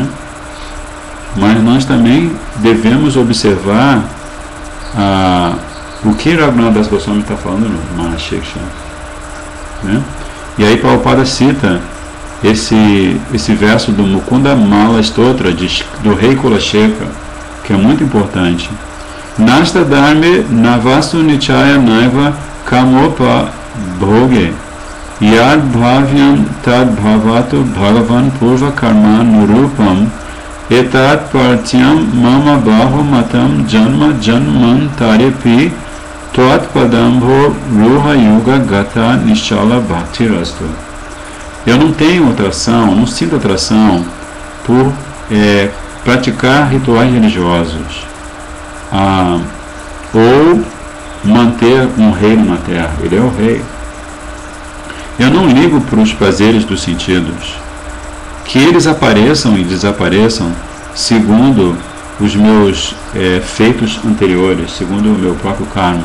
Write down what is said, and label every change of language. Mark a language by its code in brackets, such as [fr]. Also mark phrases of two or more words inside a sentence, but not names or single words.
[pt] Mas nós também devemos observar o que Raghunath Das Goswami está falando no Mahashiksha. Né? E aí Prabhupada cita esse verso do Mukunda Mala Stotra do rei Kulasheka, que é muito importante. [sa] नास्था धर्मे न वसु निचये नैव कामोपभोगे यद् भाव्यं तद् भवतु भगवन् पूर्व कर्मानुरूपम् एतत् प्रार्थ्यं मम बहु मतं जन्म जन्मान्तरेऽपि त्वत् पादाम्भो रुह युग गता निश्चला भक्तिरस्तु. [pt] Eu não tenho atração, não sinto atração por praticar rituais religiosos ou manter um reino na terra. Ele é o rei. Eu não ligo para os prazeres dos sentidos, que eles apareçam e desapareçam segundo os meus feitos anteriores, segundo o meu próprio karma.